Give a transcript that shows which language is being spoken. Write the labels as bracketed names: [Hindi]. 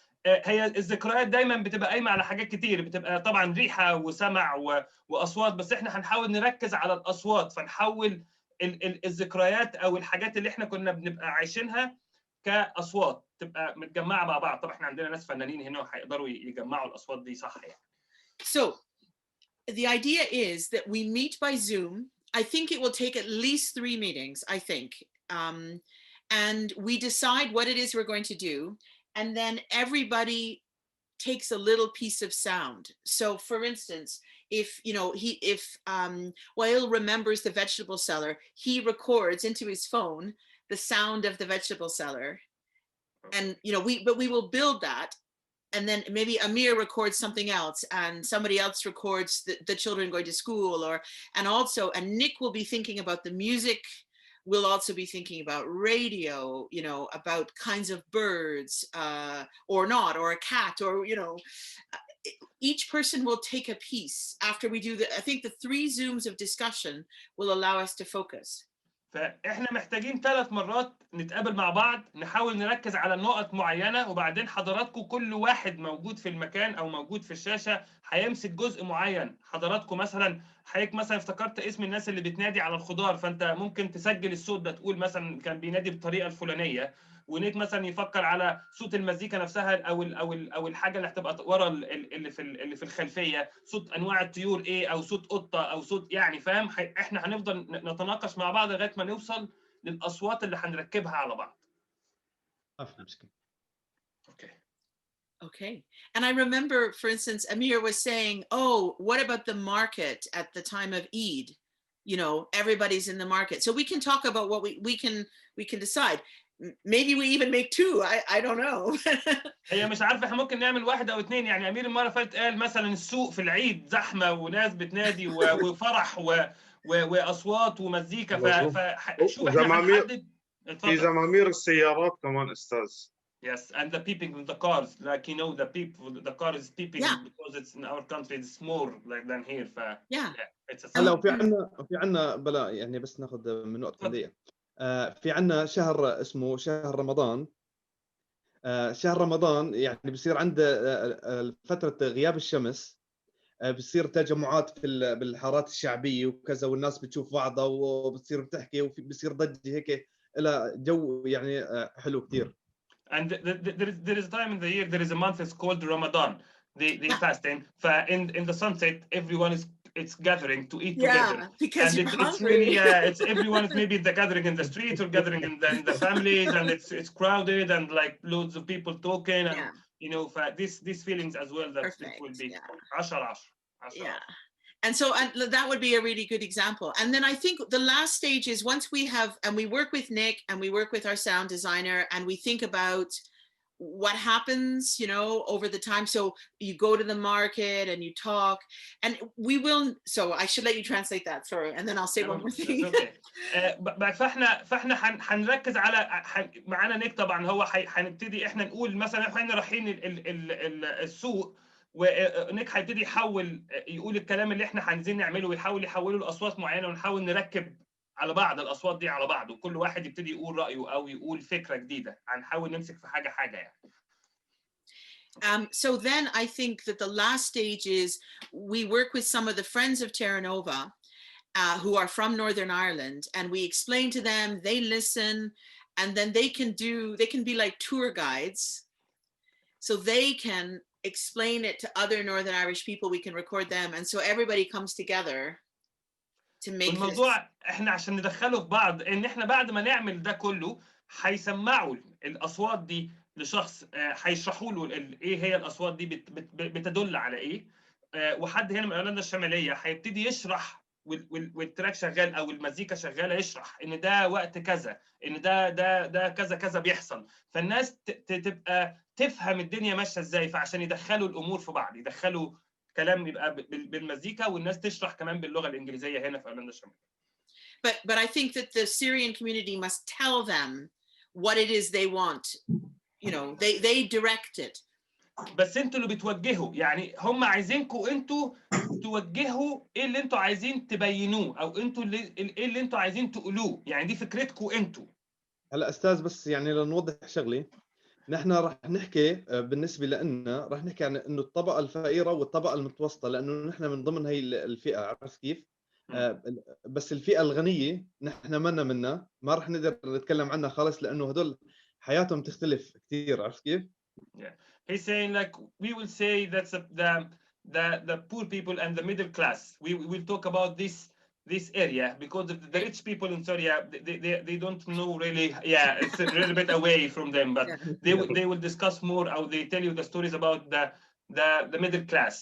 [Arabic] هي الذكريات دايما بتبقى قايمه على حاجات كتير، بتبقى طبعا ريحه وسمع واصوات، بس احنا هنحاول نركز على الاصوات، فنحول الذكريات او الحاجات اللي احنا كنا بنبقى عايشينها كاصوات تبقى متجمعه مع بعض. طبعا احنا عندنا ناس فنانين هنا وهيقدروا يجمعوا الاصوات دي صح يعني. [English] So the idea is that we meet by Zoom. I think it will take at least 3 meetings, I think. And we decide what it is we're going to do. And then everybody takes a little piece of sound. So for instance, if, you know, if Wael remembers the vegetable seller, he records into his phone the sound of the vegetable seller. And, you know, we will build that. And then maybe Amir records something else, and somebody else records the children going to school, and Nick will be thinking about the music. We'll also be thinking about radio, you know, about kinds of birds, or not, or a cat, or, you know, each person will take a piece after we do I think the 3 Zooms of discussion will allow us to focus. [Arabic] فاحنا محتاجين 3 مرات نتقابل مع بعض، نحاول نركز على نقط معينه، وبعدين حضراتكم كل واحد موجود في المكان او موجود في الشاشه هيمسك جزء معين. حضراتكم مثلا حضرتك مثلا افتكرت اسم الناس اللي بتنادي على الخضار، فانت ممكن تسجل الصوت ده، تقول مثلا كان بينادي بالطريقه الفلانيه، ونيك مثلا يفكر على صوت المزيكا نفسها او الحاجه اللي هتبقى ورا اللي في الخلفيه، صوت انواع الطيور ايه، او صوت قطه، او صوت، يعني فاهم. احنا هنفضل نتناقش مع بعض لغايه ما نوصل للاصوات اللي هنركبها على بعض. [English] Okay. And I remember, for instance, Amir was saying, oh, what about the market at the time of Eid? You know, everybody's in the market. So we can talk about what we can decide. Maybe we even make 2. I don't know. [Arabic] هي مش عارفه، احنا ممكن نعمل 1 أو 2. يعني امير المره اللي فاتت قال مثلا السوق في العيد زحمه وناس بتنادي وفرح واصوات ومزيكا، فشوف احنا هنحدد. في زمامير السيارات كمان استاذ. [English] Yes, and the peeping in the cars, like, you know, the car is peeping, yeah. because it's in our country, it's more like than here. Yeah. It's a [Arabic] هلا في عنا بلا يعني بس ناخذ من نقطة دقيقة. في عنا شهر اسمه شهر رمضان. شهر رمضان يعني بصير عنده فترة غياب الشمس، بصير تجمعات بالحارات الشعبية وكذا، والناس بتشوف بعضها وبتصير بتحكي، وبصير ضجة هيك، إلى جو يعني حلو كتير. [English] And there is a time in the year, there is a month, it's called Ramadan. They fasting. In the sunset, everyone it's gathering to eat together. Because and it's really it's everyone is maybe the gathering in the streets or gathering in the families, and it's crowded and like loads of people talking, and you know, these feelings as well, that it will be 10. Yeah. And so that would be a really good example. And then I think the last stage is once we have, and we work with Nick and we work with our sound designer, and we think about what happens, you know, over the time. So you go to the market and you talk, and we will, so I should let you translate that, sorry, and then I'll say one more thing. [Arabic] فاحنا هنركز على معانا نيك طبعا، هو هنبتدي احنا نقول مثلا احنا رايحين السوق، ونيك هيبتدي يقول الكلام اللي احنا عايزين نعمله، ويحاول يحوله لاصوات معينه، ونحاول نركب على بعض الاصوات دي على بعض، وكل واحد يبتدي يقول رايه او يقول فكره جديده. هنحاول نمسك في حاجه يعني. [English] So then I think that the last stage is we work with some of the friends of Terra Nova who are from Northern Ireland, and we explain to them, they listen, and then they can be like tour guides. So they can explain it to other Northern Irish people, we can record them, and so everybody comes together to make this. [Arabic] الموضوع احنا عشان ندخله في بعض ان احنا بعد ما نعمل ده كله هيسمعوا الاصوات دي لشخص، هيشرحوا له ايه هي الاصوات دي بتدل على ايه، وحد هنا من ايرلندا الشماليه هيبتدي يشرح والتراك شغال او المزيكا شغاله يشرح ان ده وقت كذا، ان ده كذا كذا بيحصل، فالناس تبقى تفهم الدنيا ماشيه ازاي، فعشان يدخلوا الامور في بعض، يدخلوا كلام يبقى بالمزيكا والناس تشرح كمان باللغه الانجليزيه هنا في ايرلندا الشماليه. [English] But I think that the Syrian community must tell them what it is they want. You know, they direct it. [Arabic] بس انتوا اللي بتوجهوا، يعني هم عايزينكم انتوا توجهوا ايه اللي انتوا عايزين تبينوه، او انتوا ايه اللي انتوا عايزين تقولوه، يعني دي فكرتكم انتوا. هلا استاذ بس يعني لنوضح شغله، نحن راح نحكي بالنسبه لنا راح نحكي عن انه الطبقه الفقيره والطبقه المتوسطه، لانه نحن من ضمن هي الفئه، عرفت كيف؟ بس الفئه الغنيه نحن منا منها، ما راح نقدر نتكلم عنها خالص لانه هدول حياتهم تختلف كثير، عرفت كيف؟ [English] Yeah. He's saying like we will say that's the poor people and the middle class. We will talk about this area because the rich people in Syria they don't know really. Yeah, it's a little bit away from them, but they will discuss more, or they tell you the stories about the middle class.